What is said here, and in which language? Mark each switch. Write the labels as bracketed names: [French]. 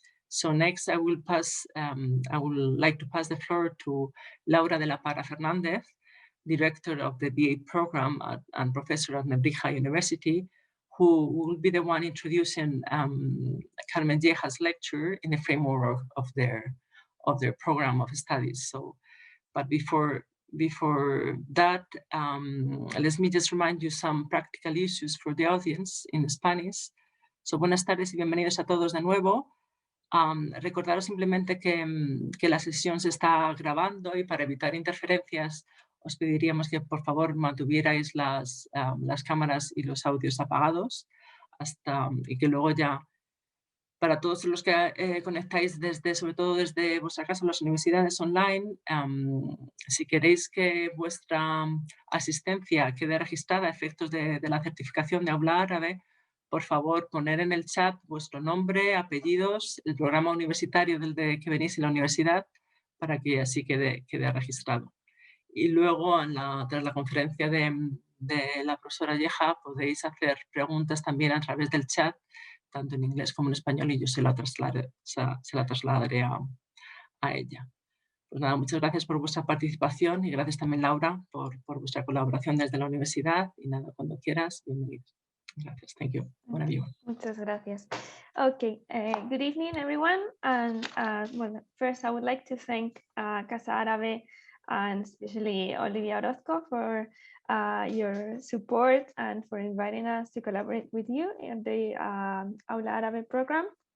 [English] So next, I would like to pass the floor to Laura de la Parra Fernández, director of the BA program and professor at Untitled University, who will be the one introducing Carmen Geha's lecture in the framework of their program of studies. So, but before that, let me just remind you some practical issues for the audience in Spanish. [Spanish] So, buenas tardes y bienvenidos a todos de nuevo. Recordaros simplemente que la sesión se está grabando y para evitar interferencias os pediríamos que por favor mantuvierais las cámaras y los audios apagados y que luego ya, para todos los que conectáis sobre todo desde vuestra casa o las universidades online, si queréis que vuestra asistencia quede registrada a efectos de la certificación de Aula Árabe, por favor poner en el chat vuestro nombre, apellidos, el programa universitario del que venís en la universidad, para que así quede registrado. Y luego, tras la conferencia de la profesora Geha, podéis hacer preguntas también a través del chat, tanto en inglés como en español, y yo se la trasladaré a ella. Pues nada, muchas gracias por vuestra participación y gracias también, Laura, por vuestra colaboración desde la universidad. Y nada, cuando quieras, bienvenido. Gracias. [English] Thank you. [Spanish] Buena vida. Muchas gracias. [English] Okay, good evening, everyone. And well, first, I would like to thank Casa Árabe and especially Olivia Orozco for your support and for inviting us to collaborate with you in the Aula Árabe program.